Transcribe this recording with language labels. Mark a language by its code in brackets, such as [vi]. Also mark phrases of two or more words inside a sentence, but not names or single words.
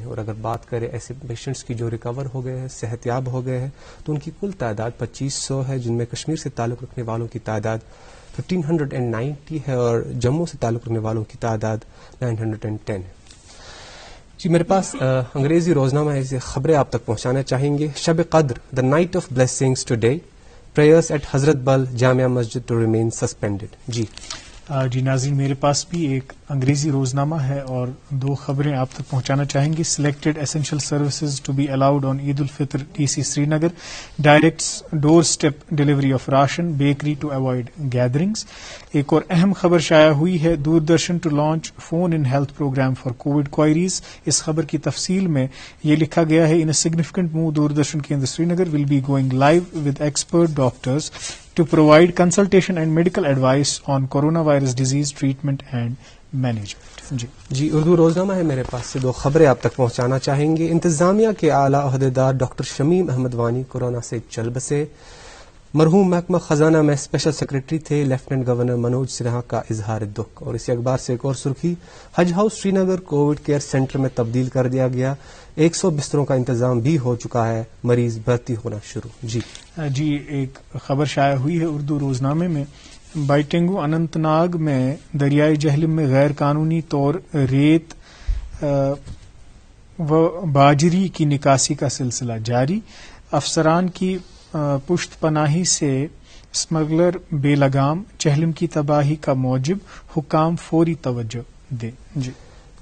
[ur] اور اگر بات کریں ایسے پیشنٹس کی جو ریکور ہو گئے ہیں, صحت یاب ہو گئے ہیں, تو ان کی کل تعداد 2500 ہے, جن میں کشمیر سے تعلق رکھنے والوں کی تعداد 1590 ہے اور جموں سے تعلق رکھنے والوں کی تعداد 910 ہے. جی میرے پاس انگریزی روزنامہ ہے, اسے خبریں آپ تک پہنچانا چاہیں گے. شب قدر, [en] The Night of Blessings today, prayers at Hazratbal Jamia Masjid to remain suspended. [ur] جی ناظرین, میرے پاس بھی ایک انگریزی روزنامہ ہے اور 2 خبریں آپ تک پہنچانا چاہیں گے. [en] Selected essential services to be allowed on Eid al-Fitr DC Srinagar, directs doorstep delivery of ration, bakery to avoid gatherings. [ur] ایک اور اہم خبر شائع ہوئی ہے, [en] Doordarshan to launch phone-in health programme for COVID queries. [ur] اس خبر کی تفصیل میں یہ لکھا گیا ہے, [en] In a significant move Doordarshan Kendra Srinagar will be going live with expert doctors to provide consultation and medical advice on coronavirus disease treatment and management. [ur] جی اردو روزنامہ ہے میرے پاس سے 2 خبریں آپ تک پہنچانا چاہیں گے. انتظامیہ کے اعلیٰ عہدیدار ڈاکٹر شمیم احمد وانی کورونا سے چل بسے. مرحوم محکمہ خزانہ میں [en] special secretary [ur] تھے [en] Lieutenant Governor [ur] منوج سنہا کا اظہار دکھ. اور اسی اخبار سے ایک اور سرخی, حج ہاؤس سری نگر [en] COVID care centre [ur] میں تبدیل کر دیا گیا, 100 بستروں کا انتظام بھی ہو چکا ہے, مریض بھرتی ہونا شروع. جی ایک خبر شائع ہوئی ہے اردو روزنامے میں, بائٹنگو اننت ناگ میں دریائے جہلم میں غیر قانونی طور ریت و باجری کی نکاسی کا سلسلہ جاری. افسران کی پشت پناہی سے اسمگلر بے لگام, چہلم کی تباہی کا موجب, حکام فوری توجہ دیں.